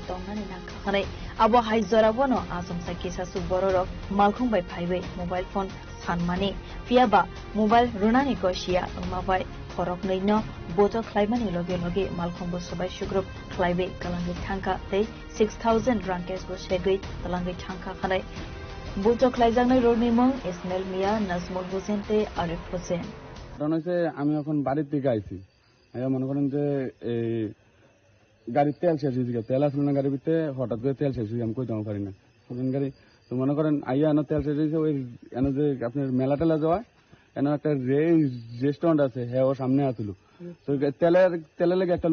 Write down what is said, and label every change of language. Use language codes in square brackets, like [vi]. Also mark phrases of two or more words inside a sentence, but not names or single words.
[trp] tongani na khanai abo haizarabo no asomsa kisasu bororo malkhong bai phaibai [en] mobile phone [trp] sanmani fiaba mobile runani kosia tongma bai khorok neino boto khlaimani loge loge malkhong bo sabai sugrup khlaibai kalangi thangka tei 6000 rand cash bo segai kalangi thangka khanai Buto Klaizang Rodney Mong, Ismail Mia, Nazmul Hussein, Arif Hussein. Ronose, [bn] আমি এখন বাড়ির থেকে আইছি আমি মনে করেন যে গাড়ির তেল শেষ হয়ে গেছে তেল আসলে না গাড়ির ভিতরে হঠাৎ করে তেল শেষ হয়ে আমি কইতে পারি না কোন গাড়ি তো মনে করেন আইয়া এনে তেল শেষ হয়েছে ওই এনে যে আপনার মেলা টেলা যাওয়া এনে একটা রেস্টুরেন্ট আছে হ্যাঁ ও সামনে আসলো তো তেলের লেগে একটা